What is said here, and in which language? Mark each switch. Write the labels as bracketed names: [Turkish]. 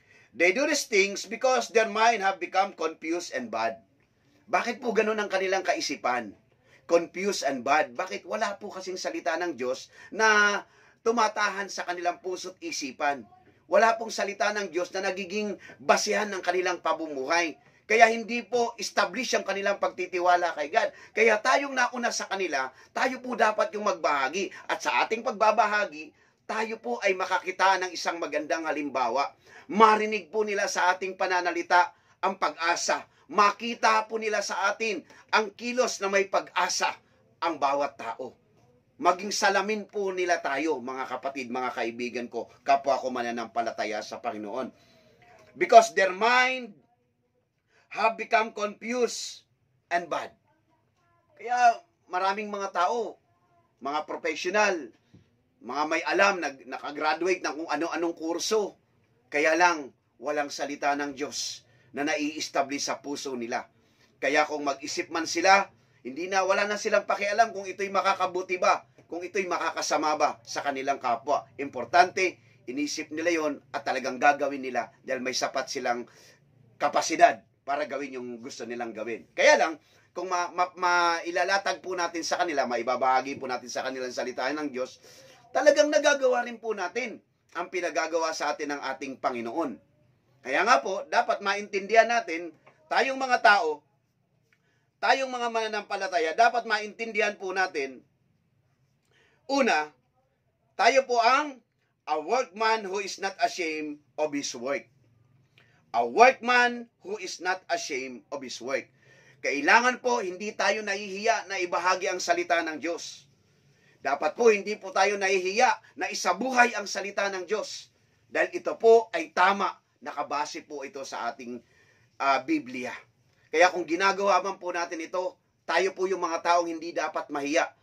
[English] They do these things because their mind have become confused and bad. [Filipino] Bakit po ganun ang kanilang kaisipan? [English] Confused and bad. [Filipino] Bakit? Wala po kasing salita ng Diyos na tumatahan sa kanilang puso't isipan. Wala pong salita ng Diyos na nagiging basehan ng kanilang pamumuhay. Kaya hindi po establish ang kanilang pagtitiwala kay God. Kaya tayong nauna sa kanila, tayo po dapat yung magbahagi. At sa ating pagbabahagi, tayo po ay makakita ng isang magandang halimbawa. Marinig po nila sa ating pananalita ang pag-asa. Makita po nila sa atin ang kilos na may pag-asa ang bawat tao. Maging salamin po nila tayo, mga kapatid, mga kaibigan ko, kapwa ko mananampalataya sa Panginoon. [English] Because their mind have become confused and bad. [Filipino] Kaya maraming mga tao, mga professional, mga may alam, nakagraduate ng kung ano-anong kurso, kaya lang walang salita ng Diyos na nai-establish sa puso nila. Kaya kung mag-isip man sila, wala na silang pakialam kung ito'y makakabuti ba, kung ito'y makakasama ba sa kanilang kapwa. Importante, inisip nila yon at talagang gagawin nila dahil may sapat silang kapasidad para gawin yung gusto nilang gawin. Kaya lang, kung mailalatag po natin sa kanila, maibabahagi po natin sa kanilang salita ng Diyos, talagang nagagawa rin po natin ang pinagagawa sa atin ng ating Panginoon. Kaya nga po, dapat maintindihan natin, tayong mga tao, tayong mga mananampalataya, dapat maintindihan po natin, una, tayo po ang [English] a workman who is not ashamed of his work. A workman who is not ashamed of his work. [Filipino] Kailangan po, hindi tayo nahihiya na ibahagi ang salita ng Diyos. Dapat po, hindi po tayo nahihiya na isabuhay ang salita ng Diyos. Dahil ito po ay tama, nakabase po ito sa ating Biblia. Kaya kung ginagawa man po natin ito, tayo po yung mga taong hindi dapat mahiya.